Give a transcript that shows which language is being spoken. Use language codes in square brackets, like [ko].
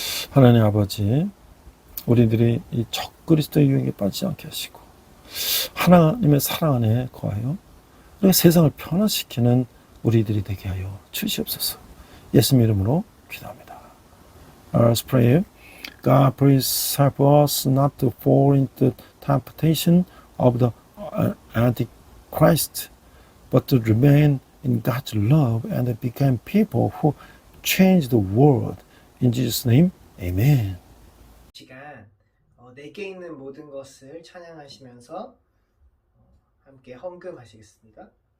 [ko] 하나님 아버지, 우리들이 이 적그리스도의 유혹에 빠지지 않게 하시고 하나님의 사랑 안에 거하여 우리가 세상을 변화시키는 우리들이 되게 하여 주시옵소서. 예수님 이름으로 기도합니다. [en] Let's pray. God, please help us not to fall into temptation of the Antichrist, but to remain in God's love and become people who change the world. In Jesus' name, Amen. [ko] 시간 내게 있는 모든 것을 찬양하시면서 함께 헌금하시겠습니다.